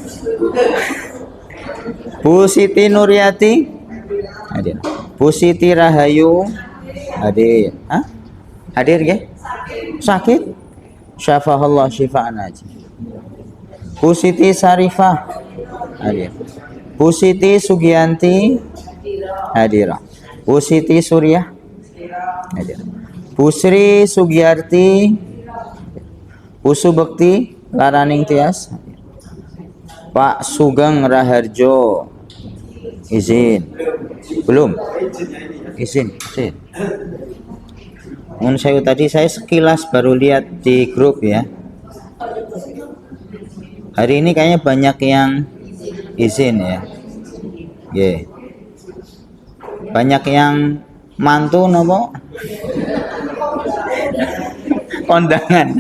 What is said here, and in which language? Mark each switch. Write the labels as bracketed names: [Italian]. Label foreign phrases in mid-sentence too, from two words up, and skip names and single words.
[Indonesian] Bu Siti Nuryati hadir, Bu Siti Rahayu hadir. Hadir nggih? Sakit? [Arabic] شفاه الله شفاء [Indonesian] aja. Bu Siti Sarifah hadir. Bu Siti Sugianti hadir. Bu Siti Suryah hadir. Bu Sri Sugiyarti, Bu Subekti Laraning Tias hadir. Pak Sugeng Raharjo izin. Belum? Izin. Tadi saya sekilas baru lihat di grup ya. Hari ini kayaknya banyak yang izin ya. Yeah. Banyak yang [Javanese] mantu nopo [Indonesian] kondangan.